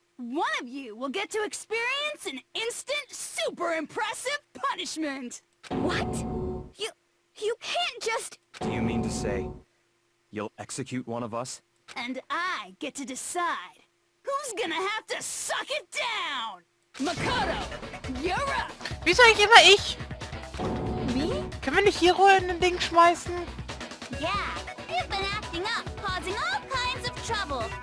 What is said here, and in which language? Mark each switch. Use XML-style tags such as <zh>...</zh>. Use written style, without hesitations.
<en>One of you will get to experience an instant, super impressive punishment! What? You can't just... Do you mean to say you'll execute one of us? And I get to decide who's gonna have to suck it down! Makoto, you're up!</en> <de>Wieso eigentlich immer ich?</de> <en>Me?</en> <de>Können wir nicht Hiro in den Ding schmeißen?</de> <en>Yeah, you've been acting up, causing all kinds of trouble.</en>